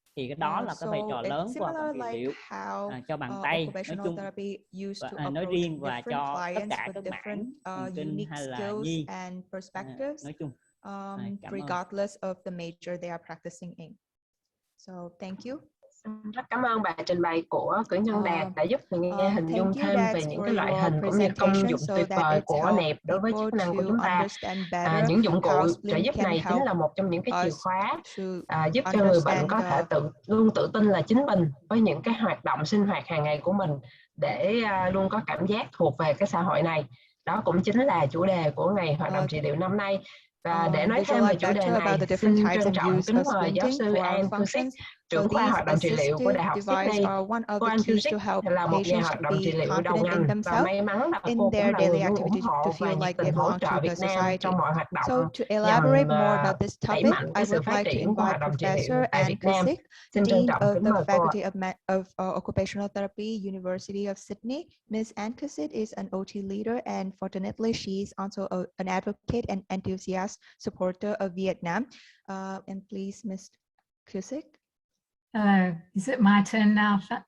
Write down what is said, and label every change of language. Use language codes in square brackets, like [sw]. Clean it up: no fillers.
[vi] Thì cái đó là cái vai trò lớn của hoạt động trị liệu cho bàn tay nói chung và nói riêng và cho tất cả các mảng thần kinh hay là nhi nói chung. [en] Regardless of the major they are practicing in. So thank you. [vi] Rất cảm ơn bài trình bày của cử nhân Đạt đã giúp mình nghe hình dung thêm về những cái loại hình cũng như công dụng tuyệt vời của nẹp đối với chức năng của chúng ta. Những dụng cụ trợ giúp này chính là một trong những cái chìa khóa giúp cho người bệnh có thể luôn tự tin là chính mình với những cái hoạt động sinh hoạt hàng ngày của mình để luôn có cảm giác thuộc về cái xã hội này. Đó cũng chính là chủ đề của ngày hoạt động trị liệu năm nay. Và để nói thêm về chủ đề này, xin trân trọng kính mời giáo sư Anne Cusick, trưởng khoa hoạt động trị liệu của Đại học Sydney. Cô Anne Cusick là một nhà hoạt động trị liệu đầu ngành và may mắn là cô cũng là người luôn ủng hộ và nhiệt tình hỗ trợ Việt Nam trong mọi hoạt động nhằm đẩy mạnh cái sự phát triển của hoạt động trị liệu tại Việt Nam. Xin trân trọng kính mời cô ạ. [en] Occupational Therapy, University of Sydney. Ms. Anne Cusick is an OT leader, and fortunately, she is also an advocate and enthusiast supporter of Vietnam. And please, Ms. Cusick. Hello. Is it my turn now?